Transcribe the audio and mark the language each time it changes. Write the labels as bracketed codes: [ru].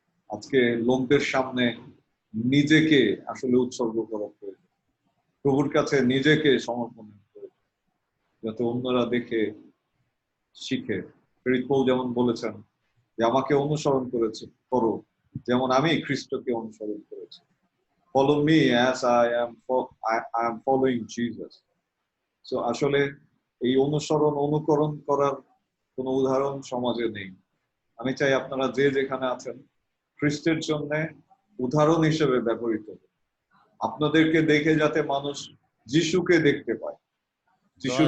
[bn] আজকে লোকদের সামনে নিজেকে আসলে উৎসর্গ করা প্রয়োজন, প্রভুর কাছে নিজেকে সমর্পণ প্রয়োজন, যাতে অন্যরা দেখে শিখে। প্রেরিত পৌল যেমন বলেছেন যে আমাকে অনুসরণ করো যেমন আমি খ্রিস্টকে অনুসরণ করেছি। [en] Follow me as I am following Jesus. [bn] So আসলে এই অনুকরণ করার কোনো উদাহরণ সমাজে নেই। আমি চাই আপনারা যে যেখানে আছেন খ্রিস্টের জন্য উদাহরণ হিসেবে ব্যবহৃত হবে। আপনাদেরকে দেখে যাতে মানুষ যিশুকে দেখতে পায়, যিশুর